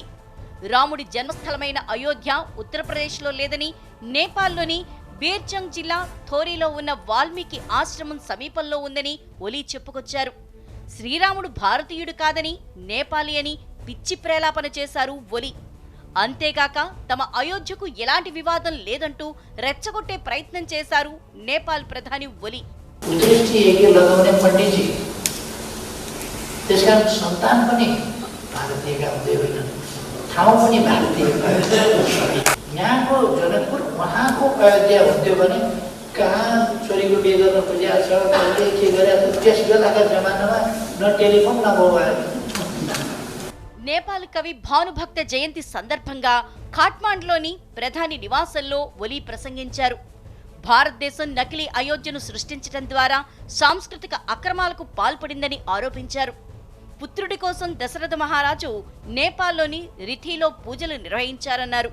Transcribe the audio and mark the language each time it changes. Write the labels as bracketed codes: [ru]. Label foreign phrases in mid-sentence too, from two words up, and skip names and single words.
[te] రాముడి జన్మస్థలమైన అయోధ్య ఉత్తరప్రదేశ్లో లేదని, నేపాల్లోని బీర్చంగ్ జిల్లా థోరీలో ఉన్న వాల్మీకి ఆశ్రమం సమీపంలో ఉందని ఓలీ చెప్పుకొచ్చారు. శ్రీరాముడు భారతీయుడు కాదని, నేపాలీ అని పిచ్చి ప్రేలాపన చేశారు ఓలీ. అంతేగాక తమ అయోధ్యకు ఎలాంటి వివాదం లేదంటూ రెచ్చగొట్టే ప్రయత్నం చేశారు నేపాల్ ప్రధాని ఓలీ. [ne] लगाउने पण्डितजी त्यसकारण सन्तान पनि भारतीयका हुँदै होइनन्, ठाउँ पनि भारतीय। यहाँको जनकपुर उहाँको अयोध्या हुन्थ्यो भने कहाँ छोरीको बिहे गर्न खोजिएको छ, कहिले के गरेको छ, त्यस बेलाका जमानामा न टेलिफोन न मोबाइल। [te] నేపాల్ కవి భానుభక్త జయంతి సందర్భంగా ఖాట్మాండ్లోని ప్రధాని నివాసంలో ఒలీ ప్రసంగించారు. భారతదేశం నకిలీ అయోధ్యను సృష్టించడం ద్వారా సాంస్కృతిక అక్రమాలకు పాల్పడిందని ఆరోపించారు. పుత్రుడి కోసం దశరథ మహారాజు నేపాల్లోని రిథీలో పూజలు నిర్వహించారన్నారు.